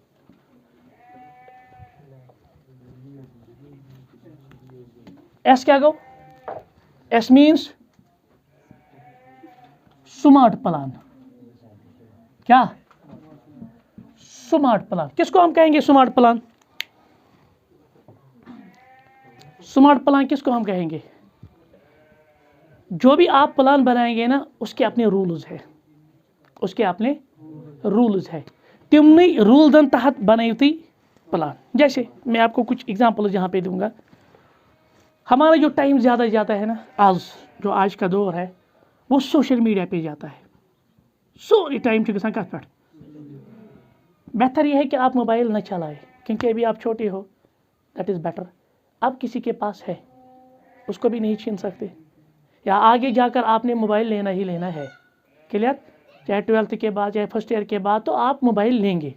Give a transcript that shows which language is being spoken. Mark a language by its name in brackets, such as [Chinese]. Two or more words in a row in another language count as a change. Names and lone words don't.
[Urdu] ایس کیا گو [English] S means smart plan [Urdu] کیا [English] smart plan [Urdu] کس کو ہم کہیں گے [English] smart plan [Urdu] کس کو ہم کہیں گے جو بھی آپ پلان بنائیں گے نا اس کے اپنے رولز ہے، اس کے اپنے رولز ہے، [Kashmiri] تمنی رولزن تحت بنائیو تھی پلان. [Urdu] جیسے میں آپ کو کچھ ایگزامپلز یہاں پہ دوں گا. ہمارا جو ٹائم زیادہ جاتا ہے نا آج کا دور ہے وہ [English] social media [Urdu] پہ جاتا ہے. [Kashmiri] سوری ٹائم گژھان کت پہ. [Urdu] بہتر یہ ہے کہ آپ موبائل نہ چلائیں کیونکہ ابھی آپ چھوٹے ہو. [English] That is better. [Urdu] اب کسی کے پاس ہے اس کو بھی نہیں چھین سکتے، یا آگے جا کر آپ نے موبائل لینا ہی لینا ہے. کلیئر؟ چاہے 12th کے بعد چاہے [English] first year [Urdu] کے بعد تو آپ موبائل لیں گے.